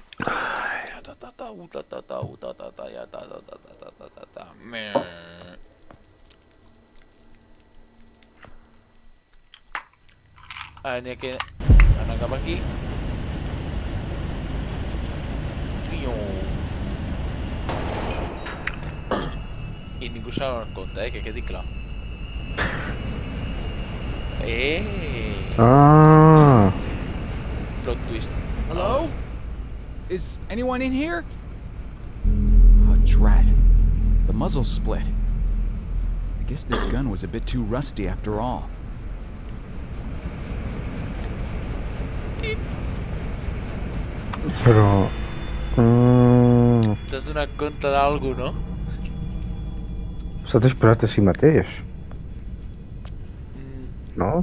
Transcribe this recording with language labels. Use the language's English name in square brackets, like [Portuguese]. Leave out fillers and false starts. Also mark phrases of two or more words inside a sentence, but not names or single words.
[Catalan] Ara n'hi ha que anar cap aquí. I ningú se n'ha compte, que quedi clar. Ah! [English] Plot twist. Hello? Is anyone in here? Oh, drat. The muzzle's split. I guess this gun was a bit too rusty after all. [Catalan] Però... T'has donat compte d'algú, no? S'ha disparat a si mateix, no?